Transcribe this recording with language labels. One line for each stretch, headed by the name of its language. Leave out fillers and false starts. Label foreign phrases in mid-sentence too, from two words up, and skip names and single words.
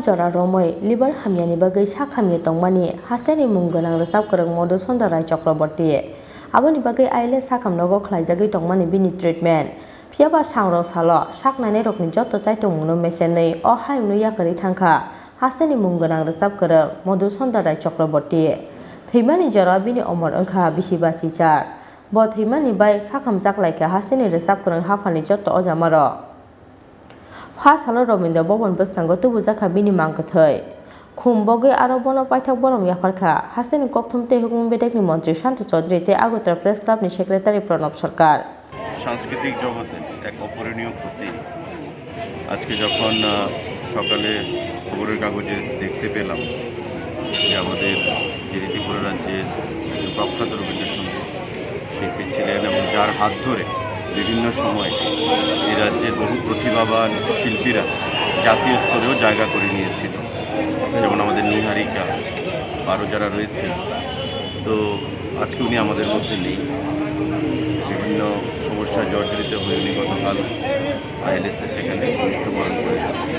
Kok Borok: jora romoi liver hamyani bagai sakhamni tongmani hasteni mungunang resap korang Madhusunda Rai Chakraborty Aboni bagai aile sakam nogo khlaijagui tongmani bini treatment phiaba sangrong salo saknani rokni joto chaitongmungno mechenei o hayungno yakari thangkha hasteni munggonang resap korang Madhusunda Rai Chakraborty thimani jora bini omor angkha bisi bachi char bo thimani bai khakamjak laika hasteni resap korang hafani joto ojamaro Fa salo Robindra Bhavan bwskango tubujaka bini mangkathai Khumbogui aro bono paithak borom yafarkha hasteni kokthum tei hukum bedekni mantri Santa Chaudhary tei Agartala Press Club ni Secretary Pranab Sarkar
Bangla: সাংস্কৃতিক জগতে এক অপূরণীয় ক্ষতি আজকে যখন সকালে খবরের কাগজে দেখতে পেলাম যে আমাদের যে ত্রিপুরা রাজ্যের একজন প্রখ্যাত রবীন্দ্রসঙ্গীত শিল্পী ছিলেন এবং যার হাত ধরে বিভিন্ন সময় এই রাজ্যের বহু প্রতিভাবান শিল্পীরা জাতীয় স্তরেও জায়গা করে নিয়েছিল যেমন আমাদের নিহারিকা আরও যারা রয়েছে তো আজকে উনি আমাদের মধ্যে নেই বিভিন্ন সমস্যায় জর্জরিত হয়ে উনি গতকাল আইএলএসে সেখানে মৃত্যুবরণ করেছে